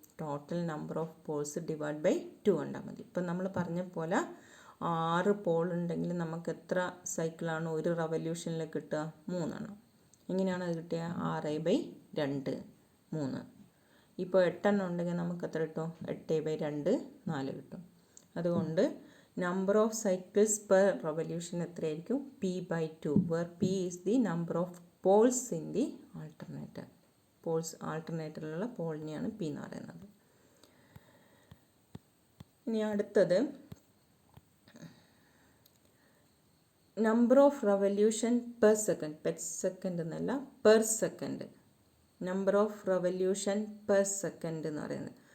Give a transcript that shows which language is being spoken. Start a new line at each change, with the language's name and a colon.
English: total number of poles divide by 2
Malayalam: കണ്ടാൽ മതി. ഇപ്പം നമ്മൾ പറഞ്ഞ പോലെ 6 പോൾ ഉണ്ടെങ്കിൽ നമുക്ക് എത്ര സൈക്കിളാണ് ഒരു റെവല്യൂഷനിൽ കിട്ടുക? 3 എണ്ണം. എങ്ങനെയാണ് അത് കിട്ടുക? 6/2 3. ഇപ്പോൾ 8 എണ്ണം ഉണ്ടെങ്കിൽ നമുക്ക് എത്ര കിട്ടും? 8/2 4 കിട്ടും. അതുകൊണ്ട്
English: number of cycles per revolution
Malayalam: എത്രയായിരിക്കും?
English: P/2, where P is the number of poles in the alternator.
Malayalam: ആൾട്ടർനേറ്ററിലുള്ള പോളിനെയാണ് P എന്ന് പറയുന്നത്. ഇനി അടുത്തത്
English: Number of revolution per second. Second
Malayalam: എന്നല്ല,
English: Per second. Number of revolution per second
Malayalam: എന്ന് പറയുന്നത്.